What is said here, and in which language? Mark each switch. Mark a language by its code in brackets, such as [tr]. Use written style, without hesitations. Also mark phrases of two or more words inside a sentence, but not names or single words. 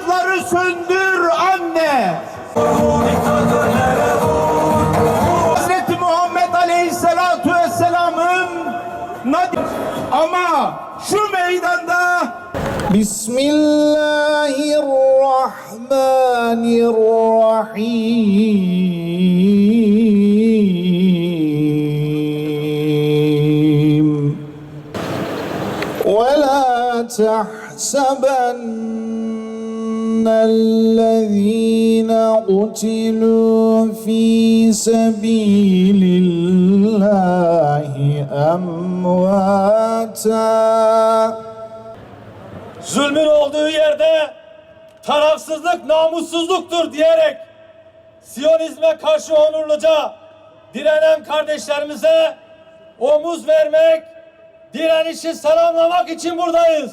[tr] mumları söndür anne. Hazreti Muhammed [ar] عليه الصلاة والسلام'ın [tr] ama şu meydanda Bismillahirrahmanirrahim. [ar] وَلَا تَحْسَبَنَّ الَّذِينَ قُتِلُوا فِي سَبِيلِ اللّٰهِ أَمْوَاتًا. [tr] Zulmün olduğu yerde tarafsızlık namussuzluktur diyerek Siyonizme karşı onurluca direnen kardeşlerimize omuz vermek, direnişi selamlamak için buradayız.